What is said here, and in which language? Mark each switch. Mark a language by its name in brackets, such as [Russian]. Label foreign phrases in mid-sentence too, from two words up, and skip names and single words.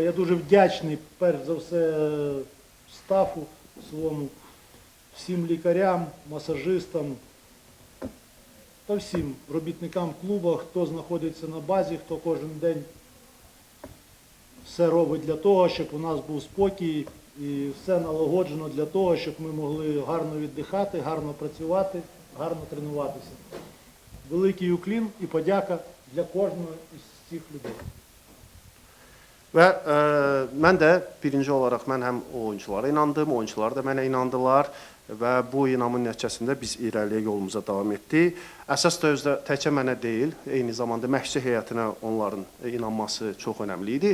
[Ukrainian] Я дуже вдячний, перш за все, стафу своєму, всім лікарям, масажистам та всім робітникам клубу, хто знаходиться на базі, хто кожен день все робить для того, щоб у нас був спокій і все налагоджено для того, щоб ми могли гарно віддихати, гарно працювати, гарно тренуватися. великий уклін і подяка для кожного із цих людей. [Azerbaijani] Və mən də birinci olaraq mən həm oyunçulara inandım, oyunçular da mənə inandılar və bu inamın nəticəsində biz irəliyə yolumuza davam etdik. Əsas da özdə təkcə mənə deyil, eyni zamanda məşqçi heyətinə onların inanması çox önəmli idi.